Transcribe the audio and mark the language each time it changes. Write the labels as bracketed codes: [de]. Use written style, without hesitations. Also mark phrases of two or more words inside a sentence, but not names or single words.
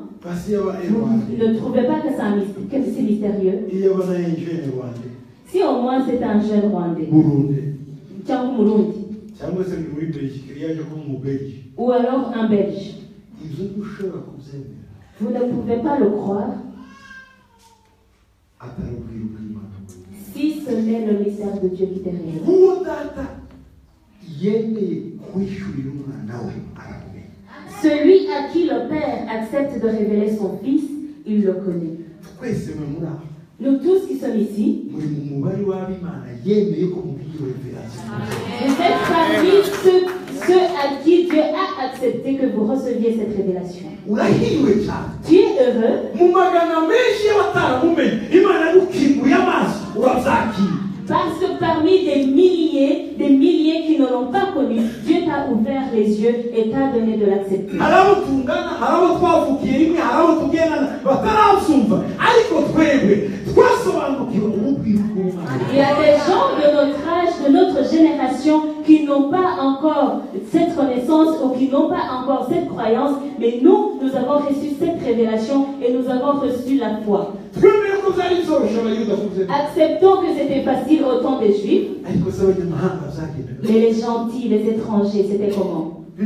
[fr] Vous ne trouvez pas que c'est mystérieux? Si au moins c'est un jeune Rwandais. Ou alors un Belge. Vous ne pouvez pas le croire. [rw] atari ubwiru bw'Imana. [fr] Si ce n'est le mystère de Dieu qui t'est révélé. [rw] Uwo data yemeye kwishurira umwana we aramumenya. [fr] Celui à qui le Père accepte de révéler son Fils, il le connaît. [rw] Twese mwe muri aho. [fr] Nous tous qui sommes ici, [rw] muri mu mubare w'ab'Imana yemeye ko mubwiye revelation. [fr] vous êtes parmi ceux à qui Dieu a accepté que vous receviez cette révélation. [rw] Urahiriwe cyane. [fr] Tu es heureux. [rw] Mu magana menshi y'abataramumenye Imana yagukinguye amaso urabyakira. [fr] Parce que parmi des milliers qui ne l'ont pas connu, Dieu t'a ouvert les yeux et t'a donné de l'accepter. [rw] Harabo tungana, harabo twavukiye rimwe, harabo tugendana batarabyumva, ariko twebwe twasobanukiwe ububwire bw'Imana. [fr] Il y a des gens de notre âge, de notre génération, qui n'ont pas encore cette connaissance ou qui n'ont pas encore cette croyance, mais nous avons reçu cette révélation et nous avons reçu la foi. Acceptons que c'était facile au temps des Juifs, mais les gentils, les étrangers, c'était comment?